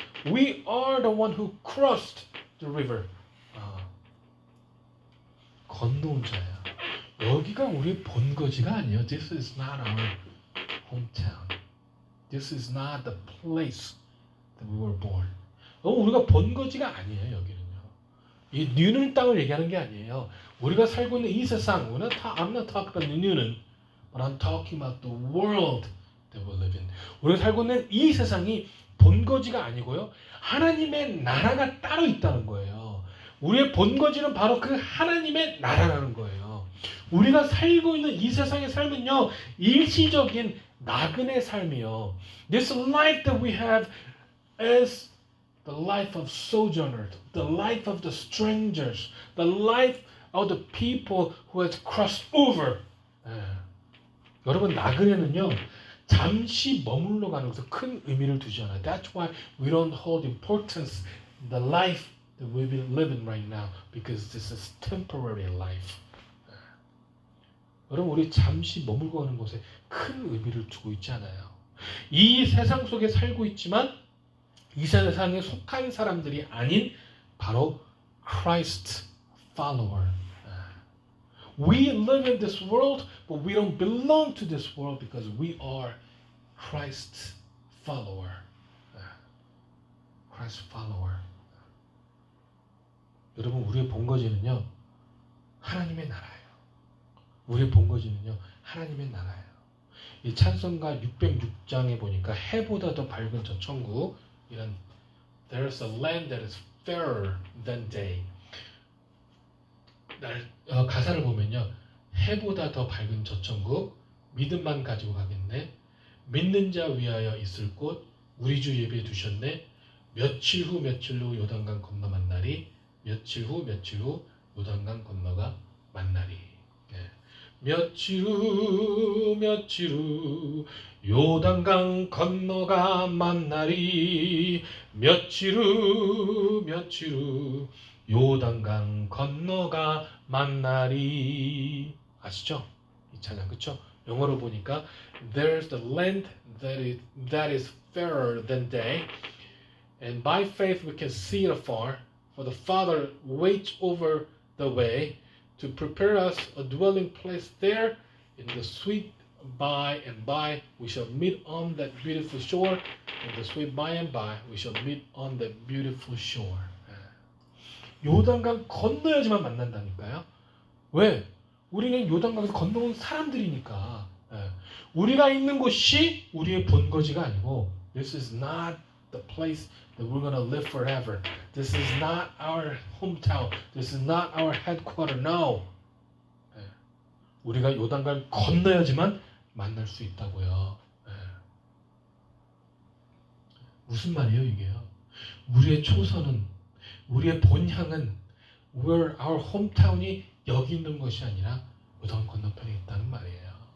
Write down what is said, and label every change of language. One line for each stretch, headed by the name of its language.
English: We are the one who crossed the river.
Korean: 건너온 자예요. 여기가 우리의 본거지가 아니에요.
English: This is not our hometown. This is not the place that we were born.
Korean: 우리가 본거지가 아니에요. 여기는요. 이 뉴는 땅을 얘기하는 게 아니에요. 우리가 살고 있는 이 세상,
English: I'm not talking about 뉴는, but I'm talking about the world that we live in.
Korean: 우리가 살고 있는 이 세상이 본거지가 아니고요. 하나님의 나라가 따로 있다는 거예요. 우리의 본거지는 바로 그 하나님의 나라라는 거예요. 우리가 살고 있는 이 세상의 삶은요, 일시적인 나그네 삶이요.
English: This life that we have is the life of sojourners, the life of the strangers, the life of the people who has crossed over.
Korean: 여러분 나그네는요 잠시 머물러 가는 것에 큰 의미를 두지 않아요.
English: That's why we don't hold importance the life that we've been living right now, because this is temporary life.
Korean: 여러분 우리 잠시 머물고 가는 것에 큰 의미를 두고 있지 않아요. 이 세상 속에 살고 있지만 이 세상에 속한 사람들이 아닌 바로 Christ follower.
English: We live in this world, but we don't belong to this world because we are Christ follower. Christ follower.
Korean: 여러분 우리의 본거지는요 하나님의 나라예요. 우리의 본거지는요 하나님의 나라예요. 이 찬송가 606장에 보니까 해보다 더 밝은 저 천국, 이런
English: There's a land that is fairer than day.
Korean: 가사를 보면요 해보다 더 밝은 저 천국, 믿음만 가지고 가겠네. 믿는 자 위하여 있을 곳, 우리 주 예비해 두셨네. 며칠 후 요단강 건너 만나리. 며칠 후 요단강 건너가 만나리. 며칠 후 요단강 건너가 만나리. 며칠 후 요단강 건너가 만나리. 아시죠? 이 찬양 그쵸? 영어로 보니까
English: There's the land that is fairer than day, and by faith we can see it afar, for the Father waits over the way to prepare us a dwelling place there. In the sweet by and by we shall meet on that beautiful shore. In the sweet by and by we shall meet on that beautiful shore.
Korean: 요단강 건너야지만 만난다니까요. 왜? 우리는 요단강에서 건너온 사람들이니까. 우리가 있는 곳이 우리의 본거지가 아니고
English: This is not the place that we're going to live forever. This is not our hometown. This is not our headquarters. No.
Korean: 우리가 요단강을 건너야지만 만날 수 있다고요. 무슨 말이에요 이게요? 우리의 초선은, 우리의 본향은
English: where our hometown
Korean: 이 여기 있는 것이 아니라 요단 건너편에 있다는 말이에요.